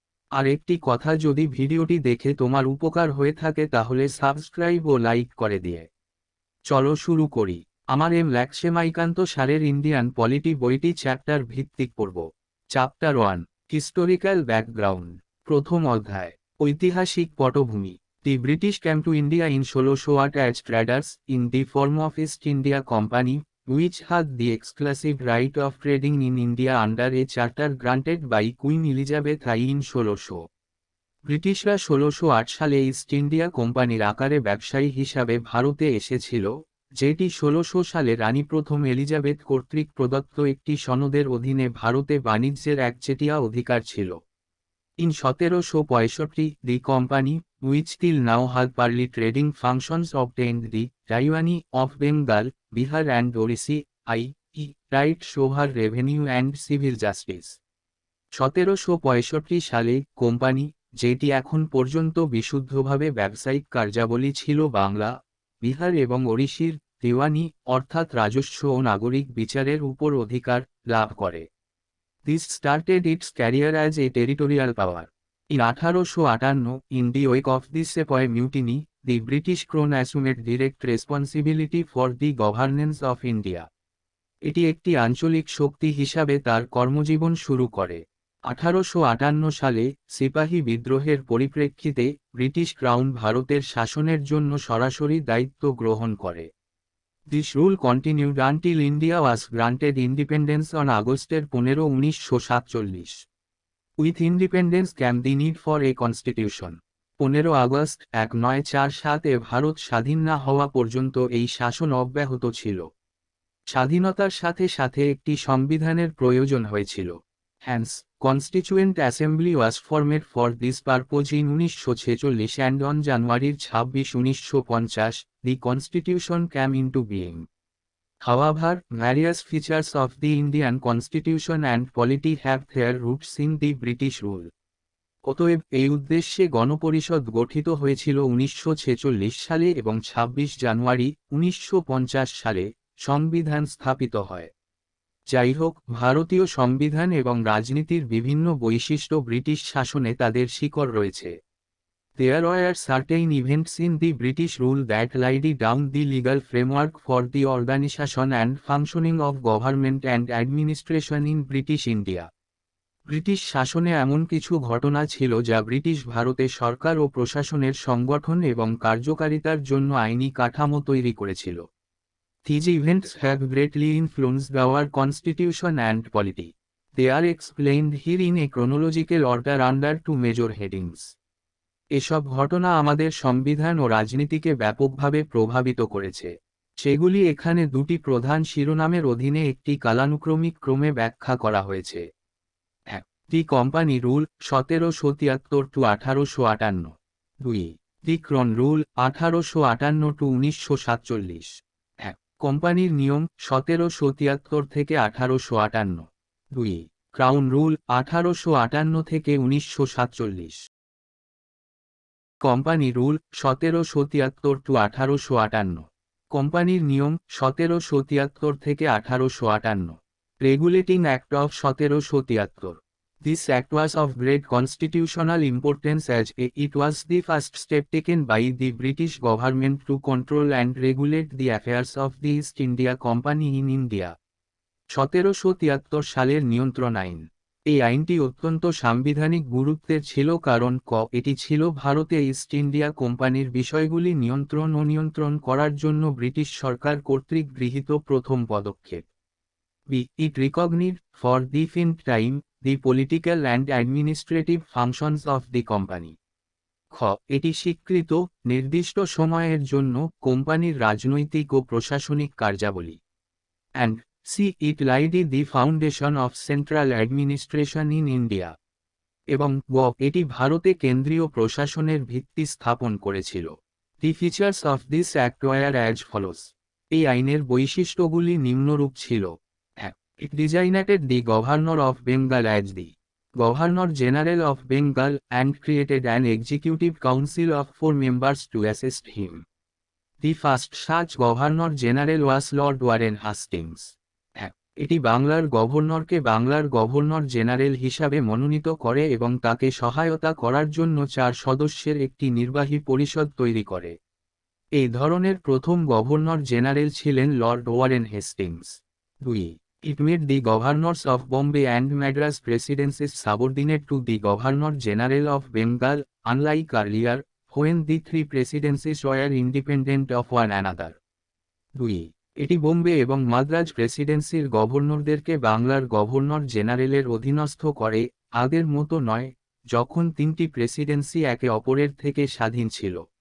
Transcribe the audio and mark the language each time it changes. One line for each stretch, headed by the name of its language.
Bangla: আর একটি কথা, যদি ভিডিওটি দেখে তোমার উপকার হয়ে থাকে তাহলে সাবস্ক্রাইব ও লাইক করে দিয়ে। চলো শুরু করি। আমার লাক্সমিকান্ত স্যারের ইন্ডিয়ান পলিটি বইটি চ্যাপ্টার ভিত্তিক পড়ব।
English: Chapter 1, historical background.
Bangla: প্রথম অধ্যায়, ঐতিহাসিক পটভূমি।
English: The British came to India in 1608 as traders in the form of East India company, which had the exclusive right of trading in India under a charter granted by Queen Elizabeth I in 1600।
Bangla: ব্রিটিশরা 1608 সালে east India কোম্পানির আকারে ব্যবসায়ী হিসাবে ভারতে এসেছিল, যেটি 1600 সালে রানী প্রথম এলিজাবেথ কর্তৃক প্রদত্ত একটি সনদের অধীনে ভারতে বাণিজ্যের একচেটিয়া অধিকার ছিল।
English: In 1765, the company, which till now had partly trading functions, obtained the Raiwani of Bengal, Bihar and Orissa, i.e. rights over revenue and civil justice।
Bangla: 1765 সালে কোম্পানি, যেটি এখন পর্যন্ত বিশুদ্ধভাবে ব্যবসায়িক কার্যাবলী ছিল, বাংলা, বিহার এবং ওড়িশার দেওয়ানি অর্থাৎ রাজস্ব ও নাগরিক বিচারের উপর অধিকার লাভ করে।
English: This started its career as a territorial power. In 1858, in the wake of the Sepoy Mutiny, the British Crown assumed direct responsibility for the governance of India।
Bangla: এটি একটি আঞ্চলিক শক্তি হিসাবে তার কর্মজীবন শুরু করে। 1858 সালে সিপাহী বিদ্রোহের পরিপ্রেক্ষিতে ব্রিটিশ ক্রাউন ভারতের শাসনের জন্য সরাসরি দায়িত্ব গ্রহণ করে।
English: This rule continued until India was granted independence on August 15, 1947। With independence came the need for a constitution।
Bangla: 15 August 1947 Bharat স্বাধীন না হওয়া পর্যন্ত এই শাসন অব্যাহত ছিল। স্বাধীনতার সাথে সাথে একটি সংবিধানের প্রয়োজন হয়েছিল।
English: Hence, Constituent Assembly was formed for this purpose in 1946 and on January 26, 1950, the Constitution came into being। However, various features of the Indian Constitution and polity have their roots in the British rule।
Bangla: অতএব এই উদ্দেশ্যে গণপরিষদ গঠিত হয়েছিল 1946 সালে এবং 26 জানুয়ারি 1950 সালে সংবিধান স্থাপিত হয়। যাই হোক, ভারতীয় সংবিধান এবং রাজনীতির বিভিন্ন বৈশিষ্ট্য ব্রিটিশ শাসনে তাদের শিকড় রয়েছে।
English: There were certain events in the British rule that laid down the legal framework for the organization and functioning of government and administration in British India।
Bangla: British শাসনে এমন কিছু ঘটনা ছিল যা ব্রিটিশ ভারতে সরকার ও প্রশাসনের সংগঠন এবং কার্যকারিতার জন্য আইনি কাঠামো তৈরি করেছিল।
English: These events have greatly influenced our constitution and polity। They are explained here in a chronological order under two major headings।
Bangla: এসব ঘটনা আমাদের সংবিধান ও রাজনীতিকে ব্যাপকভাবে প্রভাবিত করেছে। সেগুলি এখানে দুটি প্রধান শিরোনামের অধীনে একটি কালানুক্রমিক ক্রমে ব্যাখ্যা করা হয়েছে।
English: 1. The company rule 1773 to 1858। 2. The crown rule 1858 to 1947।
Bangla: কোম্পানির নিয়ম 1773 থেকে 1858। 2. ক্রাউন রুল 1858 থেকে 1947।
English: Company rule 1773 to 1858।
Bangla: কোম্পানির নিয়ম 1773 থেকে 1858।
English: Regulating act of 1773। This act was of great constitutional importance as it was the first step taken by the British government to control and regulate the affairs of the East India Company in India।
Bangla: 1773 সালের নিয়ন্ত্রণ আইন। এই আইনটি অত্যন্ত সাংবিধানিক গুরুত্বের ছিল কারণ এটি ছিল ভারতে ইস্ট ইন্ডিয়া কোম্পানির বিষয়গুলি নিয়ন্ত্রণ ও নিয়ন্ত্রণ করার জন্য ব্রিটিশ সরকার কর্তৃক গৃহীত প্রথম পদক্ষেপ।
English: It recognized for the first time the political and administrative functions of the company।
Bangla: এটি স্বীকৃত নির্দিষ্ট সময়ের জন্য কোম্পানির রাজনৈতিক ও প্রশাসনিক কার্যাবলী।
English: And it laid the foundation of central administration in India।
Bangla: এবং এটি ভারতে কেন্দ্রীয় প্রশাসনের ভিত্তি স্থাপন করেছিল।
English: The features of this act were as follows।
Bangla: এই আইনের বৈশিষ্ট্যগুলি নিম্নরূপ ছিল।
English: It designated the governor of Bengal as the Governor General of Bengal, and created an executive council of 4 members to assist him. The first such Governor General was Lord Warren Hastings.
Bangla: এটি বাংলার গভর্নরকে বাংলার governor general হিসাবে মনোনীত করে এবং তাকে সহায়তা করার জন্য 4 সদস্যের একটি নির্বাহী পরিষদ তৈরি করে। এই ধরনের প্রথম গভর্নর জেনারেল ছিলেন Lord Warren Hastings. 2.
English: It made the governors of Bombay and Madras presidencies subordinate to the Governor General of Bengal, unlike earlier, when the 3 presidencies were independent of one another. 2.
Bangla: এটি বোম্বে এবং মাদ্রাজ প্রেসিডেন্সির গভর্নরদেরকে বাংলার governor জেনারেলের অধীনস্থ করে, আগের মতো নয়, যখন 3টি প্রেসিডেন্সি একে অপরের থেকে স্বাধীন ছিল।